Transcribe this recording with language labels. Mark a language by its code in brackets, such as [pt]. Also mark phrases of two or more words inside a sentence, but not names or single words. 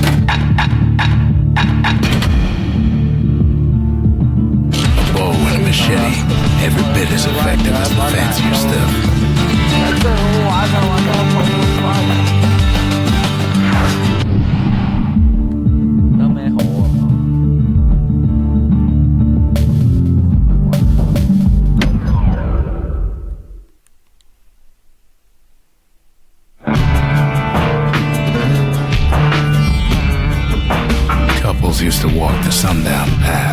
[en] A bow and a machete every bit as effective as the fancier stuff. [yue] 最好玩就玩得好快，有咩好啊？ [en] Couples used to walk the sundown path.